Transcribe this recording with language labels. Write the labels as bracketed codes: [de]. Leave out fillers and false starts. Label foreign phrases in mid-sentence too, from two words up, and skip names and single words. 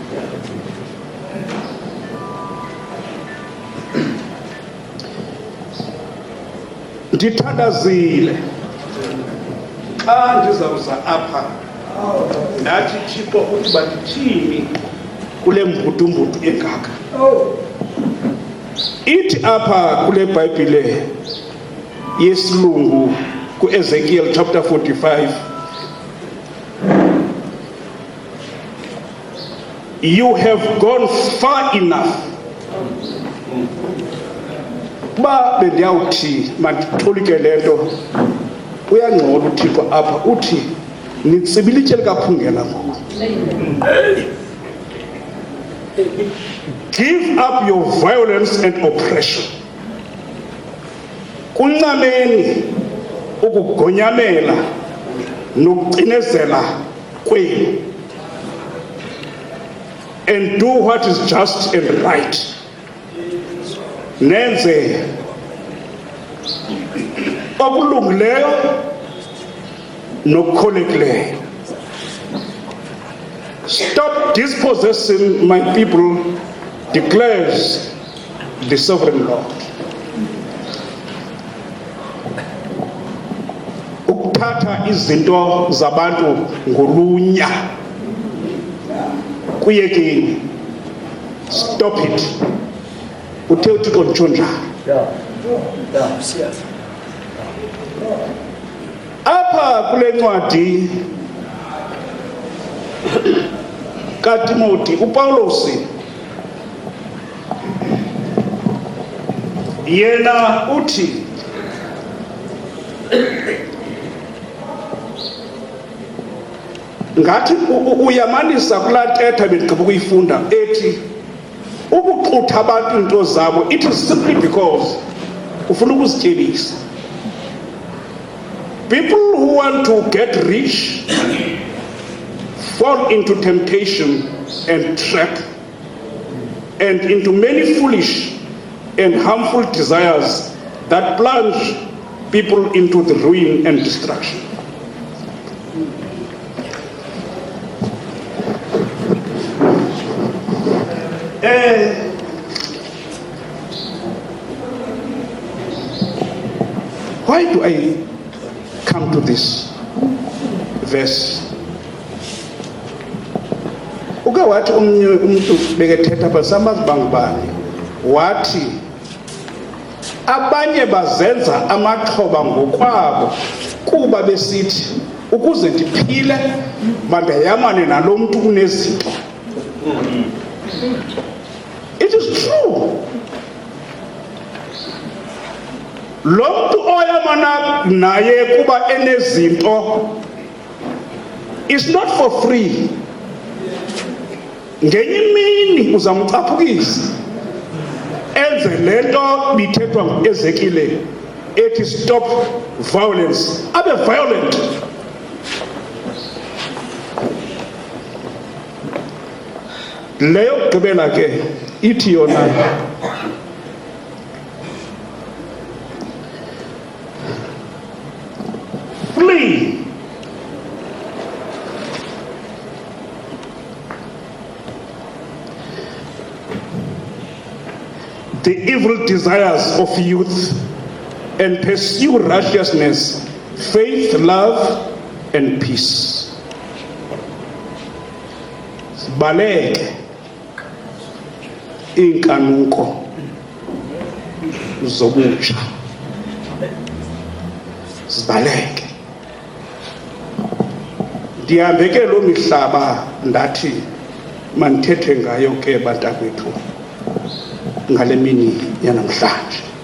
[xh] Ndithandazile xa ndizawuza apha ndathi Thixo uthi bandithini kule mbudumbudu engaka. Ithi apha kule Bhayibhile yesilungu ku-Ezekiel chapter 45, [en] you have gone far enough. [xh] Ba bendiyawuthi manditolike le nto uyangcola uThixo apha uthi nitsibile itye likaphungela ngoku. [en] Give up your violence and oppression. [xh] Kuncameni ukugonyamela nokucinezela kwenu, [en] and do what is just and right. [xh] Nenze okulungileyo nokukholekileyo. [en] Stop dispossessing my people, declares the sovereign Lord. [xh] Ukuthatha izinto zabantu ngolunya kuyekeni. [en] Stop it. [xh] Uthe uThixo nditsho njalo. Apha kule ncwadi kaTimothy uPawulos yena uthi ngathi uyamanisa kulaa ntetha bendigqiba ukuyifunda ethi ukuxutha abantu into zabo, [en] it is simply because [xh] ufuna ukuzityebisa. [en] People who want to get rich fall into temptation and trap and into many foolish and harmful desires that plunge people into the ruin and destruction. Why do I come to this verse? [xh] Uke wathi omnye umuntu bekethetha apha samazi bangubani wathi abanye bazenza amaxhoba ngokwabo kuba besithi ukuze ndiphile mandayamane nalo mntu unezinto. [en] It is true. [xh] Lo mntu oyamana naye kuba enezinto [en] is not for free. [xh] Ngenye imini uzamcaphukisa enze le nto bithethwa ngu-Ezekiel ethi [en] stop violence, [xh] abe violent. Leyo kugqibela ke ithi yona [en] flee the evil desires of youth and pursue righteousness, faith, love, and peace. [xh] Baleke inkanuko zobutsha, zibaleke. Ndihambe ke lo mihlaba ndathi mandithethe ngayo ke bantakwethu ngale mini yanamhlanje.